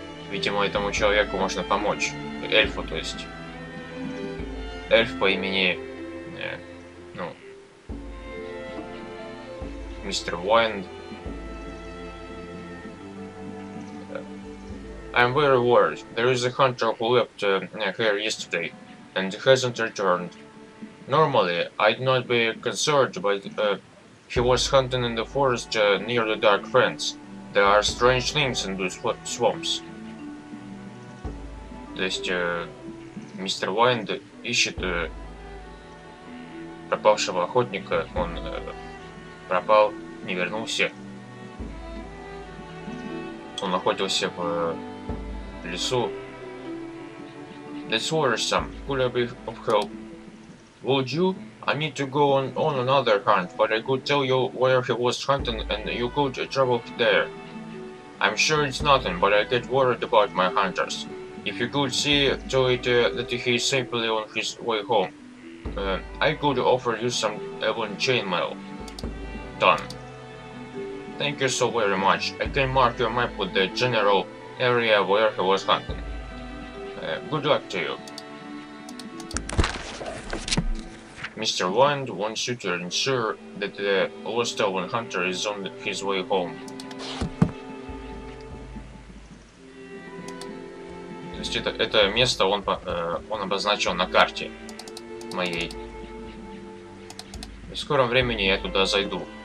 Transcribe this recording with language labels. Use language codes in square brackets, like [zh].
[ru] Видимо, этому человеку можно помочь. Эльфу, то есть. Эльф по имени ну, мистер Уайнд. [en] I'm very worried. There is a hunter who left here yesterday and hasn't returned. Normally, I'd not be concerned, but he was hunting in the forest near the Dark Fence. There are strange things in those swamps. [ru] То есть мистер Уайнд ищет пропавшего охотника. Он пропал, не вернулся. Он охотился в лесу. [en] That's worrisome. Could I be of help? Would you? I need to go on another hunt, but I could tell you where he was hunting and you could travel there. I'm sure it's nothing, but I get worried about my hunters. If you could see to it that he is safely on his way home. I could offer you some Ebon chainmail. Done. Thank you so very much. I can mark your map with the general area where he was hunting. Good luck to you. Mr. Winde wants you to ensure that the lost elven hunter is on his way home. [ru] То есть это место он обозначил на карте моей. В скором времени я туда зайду.